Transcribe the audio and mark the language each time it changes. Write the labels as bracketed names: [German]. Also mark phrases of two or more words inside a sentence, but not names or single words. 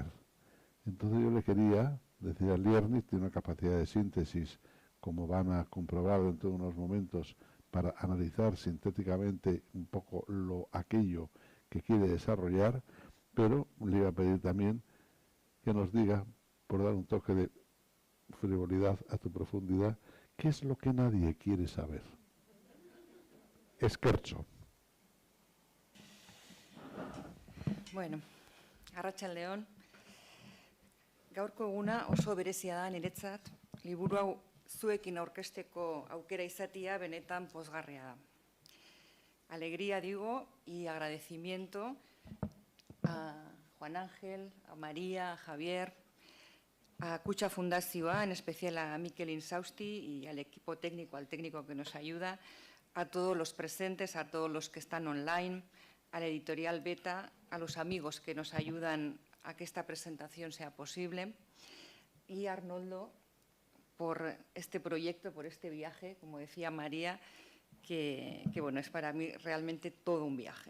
[Spanish] Entonces yo le quería, decía Lierney, tiene una capacidad de síntesis, como van a comprobar dentro de unos momentos, para analizar sintéticamente un poco aquello que quiere desarrollar, pero le iba a pedir también que nos diga, por dar un toque de frivolidad a tu profundidad, ¿qué es lo que nadie quiere saber? Esquerzo. [Basque] Bueno, arratsaldeon. Gaurko eguna oso berezia da niretzat, liburu hau zuekin aurkezteko aukera izatea benetan pozgarria da. [Spanish] Alegría, digo, y agradecimiento a Juan Ángel, a María, a Javier, a Kutxa Fundazioa, en especial a Mikel Insausti y al equipo técnico, al técnico que nos ayuda, a todos los presentes, a todos los que están online, a la editorial Beta, a los amigos que nos ayudan a que esta presentación sea posible, y a Arnoldo por este proyecto, por este viaje, como decía María, que bueno, es para mí realmente todo un viaje.